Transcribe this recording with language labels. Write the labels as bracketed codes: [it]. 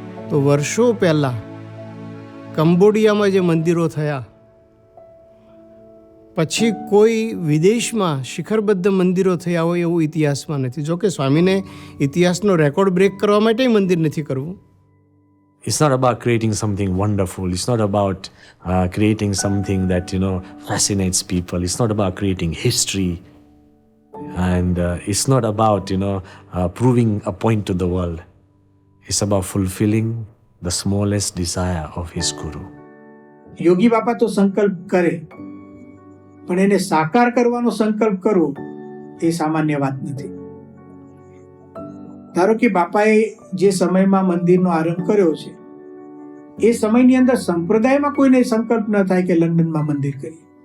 [gu] તો વર્ષો પહેલા કંબોડિયામાં જે મંદિરો થયા, પછી કોઈ વિદેશમાં શિખરબદ્ધ મંદિરો થયા હોય એવું ઇતિહાસમાં નથી. જોકે સ્વામીને ઇતિહાસનો રેકોર્ડ બ્રેક કરવા માટે મંદિર નથી કરવું. [en] It's not about creating something wonderful. It's not about creating something that, fascinates people. It's not about creating history. And it's not about, proving a point to the world. It's about fulfilling the smallest desire of his Guru. [gu] યોગી બાપા તો સંકલ્પ કરે, પણ એને સાકાર કરવાનો સંકલ્પ કરવો એ સામાન્ય વાત નથી. ધારો કે બાપાએ જે સમયમાં મંદિરનો આરંભ કર્યો છે, એ સમયની અંદર સંપ્રદાયમાં કોઈને સંકલ્પ ન થાય કે લંડનમાં મંદિર કરીએ.